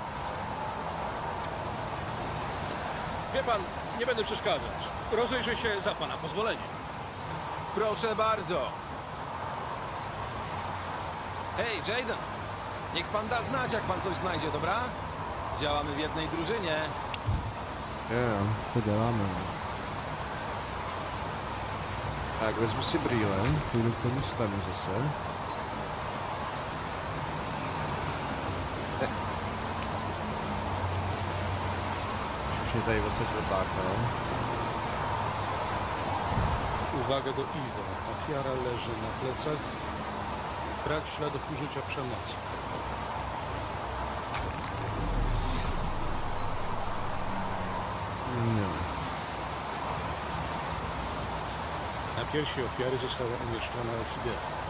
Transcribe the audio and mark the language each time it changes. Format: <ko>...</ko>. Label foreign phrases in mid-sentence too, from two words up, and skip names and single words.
<pl>Wie pan, nie będę przeszkadzać. Rozejrzę się za pana pozwoleniem. Proszę bardzo. Hej, Jayden! Niech pan da znać, jak pan coś znajdzie, dobra? Działamy w jednej drużynie.</pl> <cs>To děláme. Tak, vezmu si brýle, půjdu k tomu stanu zase. Už mě tady odsaď vypákal.</cs> <pl>Uwaga do Iwo. Ofiara leży na plecach. Brak śladów użycia przemocy.</pl> <cs>No.</cs> <pl>Na piersi ofiary została umieszczona orchidea.</pl>